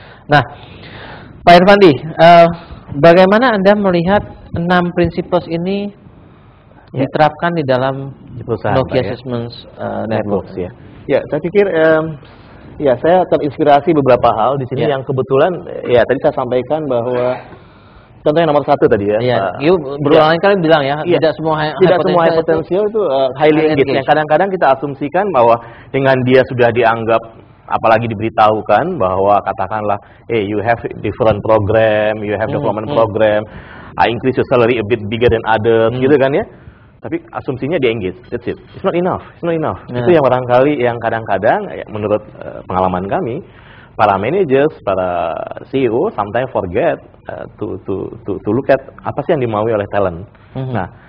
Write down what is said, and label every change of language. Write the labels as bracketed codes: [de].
[id] Nah, Pak Irfandi, bagaimana Anda melihat 6 prinsipes ini diterapkan di dalam Nokia Siemens Networks, ya? Ya, saya pikir ya saya terinspirasi beberapa hal di sini yang kebetulan ya tadi saya sampaikan bahwa contoh yang nomor 1 tadi ya. Iya, berulang kali bilang ya, tidak semua high [en] potential [id] itu [en] highly engaged. [id] Yang kadang-kadang kita asumsikan bahwa dengan dia sudah dianggap, apalagi diberitahukan bahwa katakanlah, [en] you have different program, you have development program, I increase your salary a bit bigger than others, [id] gitu kan ya. Tapi asumsinya dia engage, [en] that's it. It's not enough. [id] Itu yang barangkali yang kadang-kadang ya, menurut pengalaman kami, para managers, para CEO [en] sometimes forget to look at [id] apa sih yang dimaui oleh talent. Nah,